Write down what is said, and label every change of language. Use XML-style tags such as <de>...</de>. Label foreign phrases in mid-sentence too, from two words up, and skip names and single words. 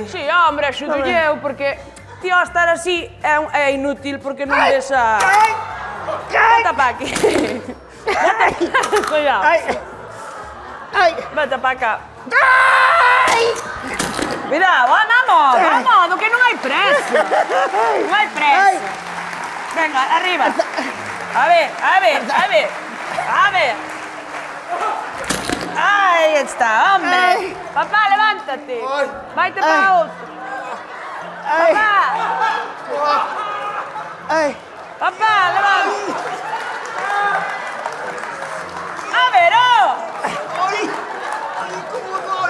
<es>Sí, hombre,</es> <gl>axudolle eu, porque ti ao estar así é inútil porque non ves a...</gl> <es>Vete pa aquí. Cuidado. Ai! Vete pa cá.</es> <gl>Cuidado, vamos, que non hai presa. Non hai presa.</gl> <es>Venga, arriba. A ver. Ahí está, hombre. Ay.</es> <gl>Papá, levántate. Vaite para Ay. outro. Papá. Ai! Papá, levántate. A ver, Ai, como dói.</gl>